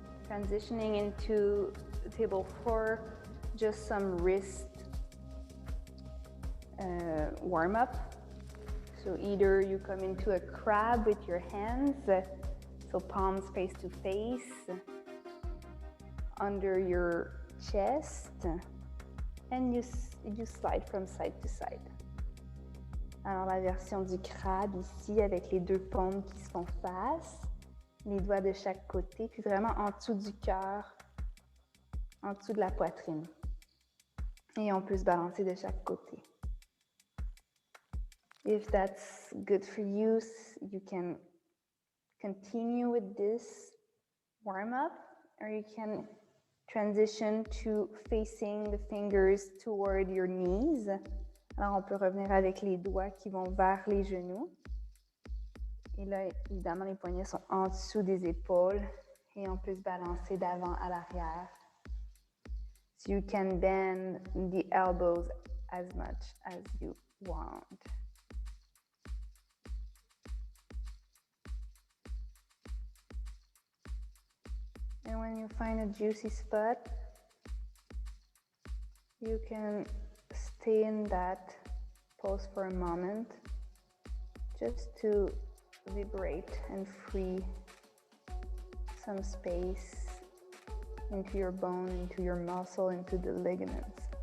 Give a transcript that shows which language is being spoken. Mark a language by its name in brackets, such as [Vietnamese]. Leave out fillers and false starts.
[English] Transitioning into table 4, just some wrist warm up. So either you come into a crab with your hands, so palms face to face, under your chest, and you slide from side to side. [French] Alors la version du crabe ici avec les deux paumes qui se font face, les doigts de chaque côté, puis vraiment en dessous du cœur, en dessous de la poitrine. Et on peut se balancer de chaque côté. [English] If that's good for you, you can continue with this warm-up, or you can transition to facing the fingers toward your knees. [French] Alors, on peut revenir avec les doigts qui vont vers les genoux. Et là, évidemment, les poignets sont en dessous des épaules et on peut se balancer d'avant à l'arrière. [English] So you can bend the elbows as much as you want. And when you find a juicy spot, you can stay in that pose for a moment, just to liberate and free some space into your bone, into your muscle, into the ligaments.